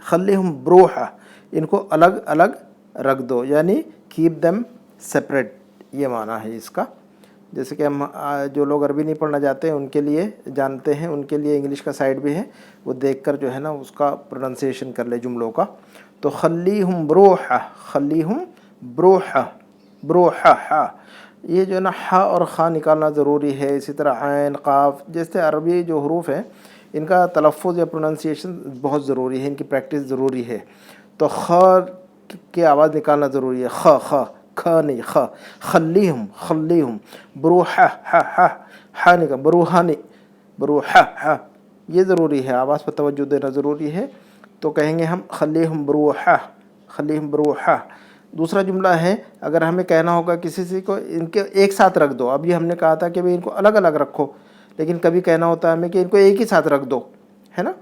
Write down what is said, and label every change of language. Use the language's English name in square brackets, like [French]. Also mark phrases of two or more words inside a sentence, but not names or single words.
[Arabic] خلیہم بروحہ، [Urdu] ان کو الگ الگ رکھ دو، یعنی [English] keep them separate, [Urdu] یہ معنی ہے اس کا. جیسے کہ ہم جو لوگ عربی نہیں پڑھنا چاہتے ہیں ان کے لیے جانتے ہیں، ان کے لیے انگلش کا سائٹ بھی ہے، وہ دیکھ کر جو ہے نا اس کا پروننسیشن کر لے جملوں کا. [Arabic] تو خلیہم بروحہ، خلیہم بروحہ، بروحہ. [Urdu] یہ جو ہے نا ہا اور خا نکالنا ضروری ہے. اسی طرح عین، قاف جیسے عربی جو حروف ہیں ان کا تلفظ یا پروننسیشن بہت ضروری ہے، ان کی پریکٹس ضروری ہے. تو خ کی آواز نکالنا ضروری ہے. خ خ کھا نہیں، خ. [Arabic] خلیہم، خلیہم. [Urdu] بروحہ، ہا ہا ہا نکال، بروحانی، بروحہ ہا. یہ ضروری ہے، آواز پر توجہ دینا ضروری ہے. تو کہیں گے ہم [Arabic] خلیہم بروحہ، خلیہم بروحہ. [Urdu] دوسرا جملہ ہے، اگر ہمیں کہنا ہوگا کسی سے کو ان کے ایک ساتھ رکھ دو. ابھی ہم نے کہا تھا کہ بھئی ان کو الگ الگ رکھو، لیکن کبھی کہنا ہوتا ہے ہمیں کہ ان کو ایک ہی ساتھ رکھ دو، ہے نا.